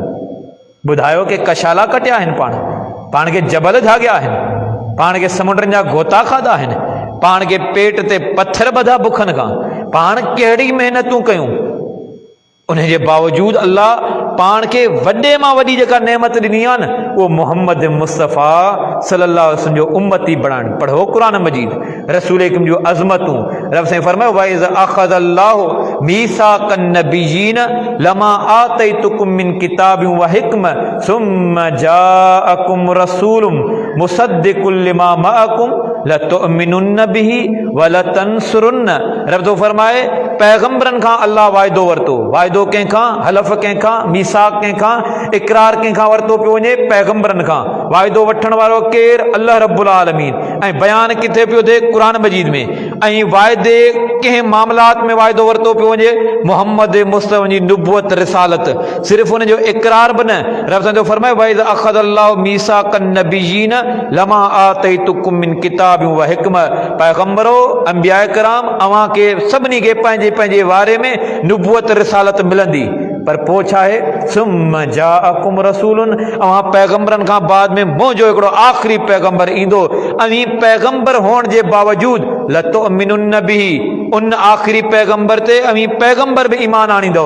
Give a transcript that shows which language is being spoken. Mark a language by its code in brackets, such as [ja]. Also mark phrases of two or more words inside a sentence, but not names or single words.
[sd] ॿुधायो कि कशाला कटिया आहिनि, पाण खे जबल झाॻिया आहिनि, पाण खे समुंडनि जा गोता खाधा आहिनि, पाण खे पेट ते पत्थर ॿधा बुखनि खां, पाण कहिड़ी महिनतूं कयूं, उन जे बावजूदु अल्लाह पाण खे वॾे मां वॾी जेका नेमत ॾिनी आहे न, उहो मोहम्मद मुस्तफ़ा [ar] صلى الله عليه وسلم [sd] जो उम्मती बणाइण। पढ़ो क़ुरान मजीद, रसूल अकरम जो अज़मतूं। रब साईं फरमायो [ar] وإذ أخذ الله ميثاق النبيين لما آتيتكم من كتاب وحكمة ثم جاءكم رسول مصدق لما معكم لتؤمنن به ولتنصرنه. [sd] रब तो फरमाए पैगंबरनि खां अल्लाह वाइदो वरितो, वाइदो कंहिंखां, हलफ़ कंहिंखां, मीसाक कंहिंखां, इक़रार कंहिंखां वरितो पियो वञे? पैगंबरनि खां। वाइदो वठण वारो केरु? अल्लाह रब्बुल आलमीन। ऐं बयानु किथे पियो थिए? क़ुरान मजीद में। ऐं वाइदे कंहिं मामलात में वाइदो वरितो पियो वञे? मोहम्मद मुस्तफ़ा जी नुबुवत रिसालत, सिर्फ़ु उन जो इक़रार बि न। रब साईं फरमाए [ar] وإذ أخذ الله ميثاق النبيين لما آتيتكم من كتاب وحكمة. [sd] पैगंबरो, अंबिया किराम, अव्हां खे सभिनी खे पंहिंजे पंहिंजे वारे में नुबुवत रिसालत मिलंदी, पर पोइ छा आहे? [ar] ثم جاءكم رسول, [sd] अव्हां पैगंबरनि खां बाद में मुंहिंजो हिकिड़ो आख़िरी पैगंबर ईंदो। अवी पैगंबर हुअण जे बावजूदु [ar] لتؤمنن به, [sd] उन आख़िरी पैगंबर ते अवी पैगंबर बि ईमान आणींदो।